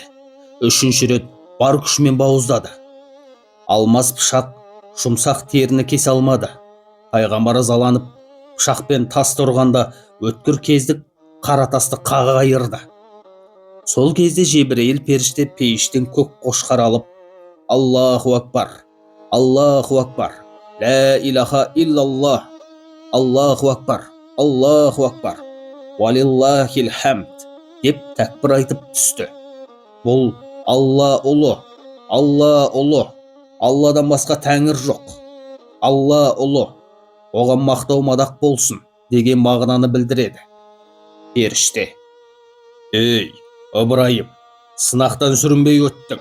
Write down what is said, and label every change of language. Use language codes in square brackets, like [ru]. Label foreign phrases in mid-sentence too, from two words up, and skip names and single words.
[kk] Үшінші рет бар күшімен бауыздады. Алмас пышақ жұмсақ теріні кесе алмады. Пайғамбар ызаланып, пышақпен тасты ұрғанда өткір кездік қара тасты қаға айырды. Сол кезде Жебірейіл періште пейіштен көк қошқар алып, [ar] الله أكبر الله أكبر لا إله إلا الله الله أكبر الله أكبر ولله الحمد, [kk] деп тәкбір айтып түсті. Бұл Алла ұлы, Алла ұлы, Алладан басқа тәңір жоқ. Алла ұлы, оған мақтау мадақ болсын, деген мағынаны білдіреді. Періште: ей, Ыбырайым, сынақтан сүрінбей өттің.